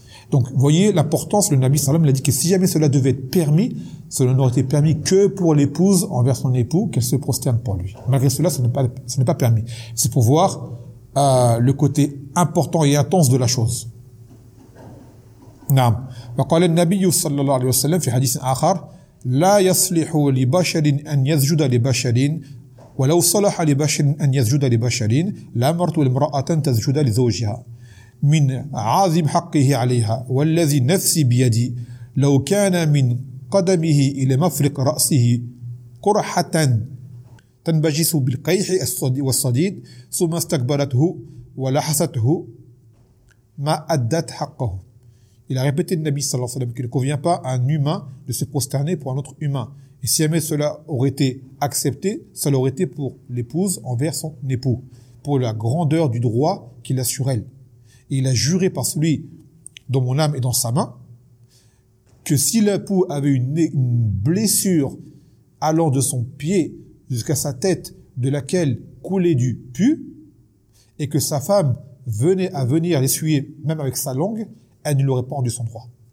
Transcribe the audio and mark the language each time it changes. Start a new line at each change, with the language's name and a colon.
French: Donc, voyez l'importance, le Nabi sallam l'a dit que si jamais cela devait être permis, cela n'aurait été permis que pour l'épouse envers son époux, qu'elle se prosterne pour lui. Malgré cela, ce n'est pas permis. C'est pour voir, le côté important et intense de la chose.
Arabic: Naam. Wa qala an-Nabi sallallahu alayhi wa sallam fi hadith akhar, لا يصلح لبشر أن يسجد لبشر ولو صلح لبشر أن يسجد لبشر لأمرت المرأة تسجد لزوجها من عظيم حقه عليها والذي نفسي بيدي لو كان من قدمه إلى مفرق رأسه قرحة تنبجس بالقيح والصديد ثم استكبرته ولحسته ما أدت حقه.
French: Il a répété le Nabi sallallahu alayhi wa sallam qu'il ne convient pas à un humain de se prosterner pour un autre humain. Et si jamais cela aurait été accepté, ça l'aurait été pour l'épouse envers son époux, pour la grandeur du droit qu'il a sur elle. Et il a juré par celui dont mon âme est dans sa main que si l'époux avait une blessure allant de son pied jusqu'à sa tête de laquelle coulait du pu, et que sa femme venait à venir l'essuyer même avec sa langue, elle ne lui aurait pas rendu son droit.